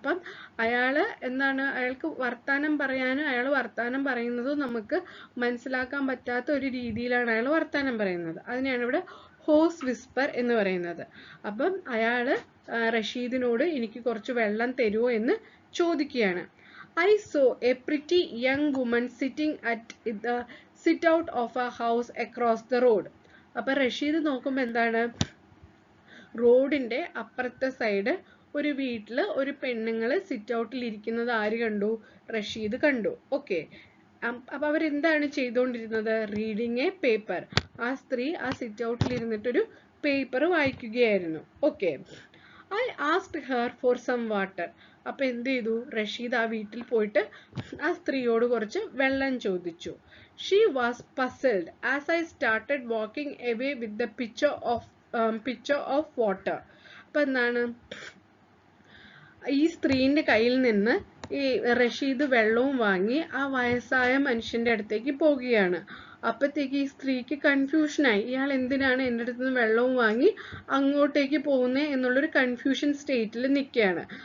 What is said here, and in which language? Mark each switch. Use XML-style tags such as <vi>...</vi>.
<ml>അപ്പം അയാള് എന്താണ്, അയാൾക്ക് വർത്താനം പറയാനും അയാൾ വർത്താനം പറയുന്നത് നമുക്ക് മനസ്സിലാക്കാൻ പറ്റാത്ത ഒരു രീതിയിലാണ് അയാൾ വർത്താനം പറയുന്നത്. അതിനെയാണ് ഇവിടെ ഹോസ് വിസ്പർ എന്ന് പറയുന്നത്. അപ്പം അയാള് റഷീദിനോട് എനിക്ക് കുറച്ച് വെള്ളം തരുമോ എന്ന് ചോദിക്കുകയാണ്.</ml> <en>I saw a pretty young woman sitting at the sit out of a house across the road.</en> <ml>അപ്പൊ റഷീദ് നോക്കുമ്പോ എന്താണ്, റോഡിന്റെ അപ്പുറത്തെ സൈഡ് ഒരു വീട്ടില് ഒരു പെണ്ണുങ്ങള് സിറ്റ് ഔട്ടിൽ ഇരിക്കുന്നത് ആര് കണ്ടു, റഷീദ് കണ്ടു. ഓക്കെ, അപ്പൊ അവരെന്താണ് ചെയ്തുകൊണ്ടിരുന്നത്,</ml> <en>Reading a paper.</en> <ml>ആ സ്ത്രീ ആ സിറ്റ് ഔട്ടിൽ ഇരുന്നിട്ടൊരു paper വായിക്കുകയായിരുന്നു.</ml> <en>Okay, I asked her for some water.</en> <ml>അപ്പൊ എന്ത് ചെയ്തു, റഷീദ് ആ വീട്ടിൽ പോയിട്ട് ആ സ്ത്രീയോട് കുറച്ച് വെള്ളം ചോദിച്ചു.</ml> <en>She was puzzled as I started walking away with the pitcher of water.</en> <ml>അപ്പൊ എന്താണ്, ഈ സ്ത്രീന്റെ കയ്യിൽ നിന്ന് ഈ റഷീദ് വെള്ളവും വാങ്ങി ആ വയസ്സായ മനുഷ്യന്റെ അടുത്തേക്ക് പോകുകയാണ്. അപ്പത്തേക്ക് ഈ സ്ത്രീക്ക് കൺഫ്യൂഷനായി, ഇയാൾ എന്തിനാണ് എൻ്റെ അടുത്ത് നിന്ന് വെള്ളവും വാങ്ങി അങ്ങോട്ടേക്ക് പോകുന്നത് എന്നുള്ളൊരു കൺഫ്യൂഷൻ സ്റ്റേറ്റിൽ നിൽക്കുകയാണ്.</ml>